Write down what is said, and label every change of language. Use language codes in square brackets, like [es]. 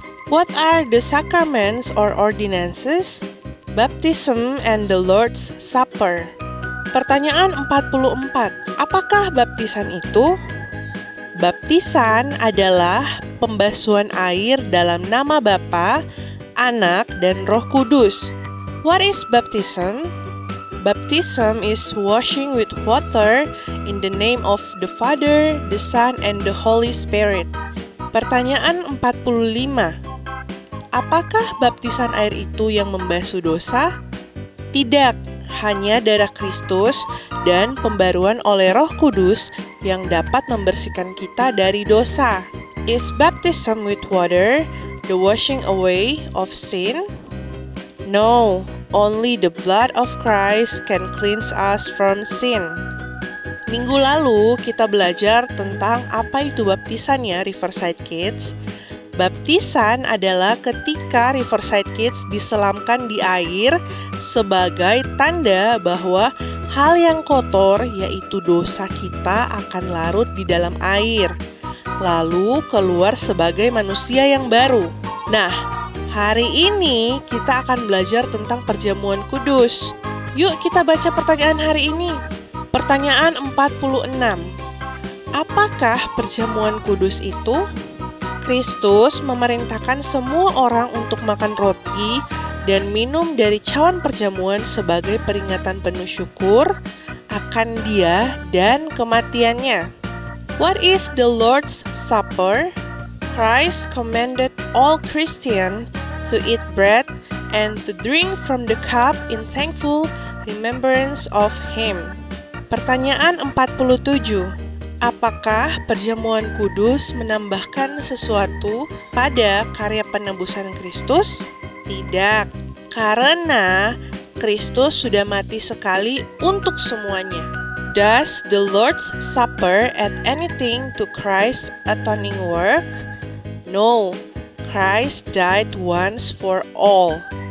[en] What are the sacraments or ordinances? Baptism and the Lord's Supper. [id] Pertanyaan 44. Apakah baptisan itu? Baptisan adalah pembasuhan air dalam nama Bapa, Anak, dan Roh Kudus. [en] What is baptism? Baptism is washing with water in the name of the Father, the Son, and the Holy Spirit. [id] Pertanyaan 45. Apakah baptisan air itu yang membasuh dosa? Tidak, hanya darah Kristus dan pembaruan oleh Roh Kudus yang dapat membersihkan kita dari dosa. [en] Is baptism with water the washing away of sin? No, only the blood of Christ can cleanse us from sin. [id] Minggu lalu kita belajar tentang apa itu baptisan ya, Riverside Kids. Baptisan adalah ketika Riverside Kids diselamkan di air sebagai tanda bahwa hal yang kotor, yaitu dosa kita, akan larut di dalam air, lalu keluar sebagai manusia yang baru. Nah, hari ini kita akan belajar tentang perjamuan kudus. Yuk kita baca pertanyaan hari ini. Pertanyaan 46. Apakah perjamuan kudus itu? Kristus memerintahkan semua orang untuk makan roti dan minum dari cawan perjamuan sebagai peringatan penuh syukur akan Dia dan kematiannya. [en] What is the Lord's Supper? Christ commanded all Christians to eat bread and to drink from the cup in thankful remembrance of Him. [id] Pertanyaan 47. Apakah perjamuan kudus menambahkan sesuatu pada karya penebusan Kristus? Tidak, karena Kristus sudah mati sekali untuk semuanya. [en] Does the Lord's Supper add anything to Christ's atoning work? No, Christ died once for all.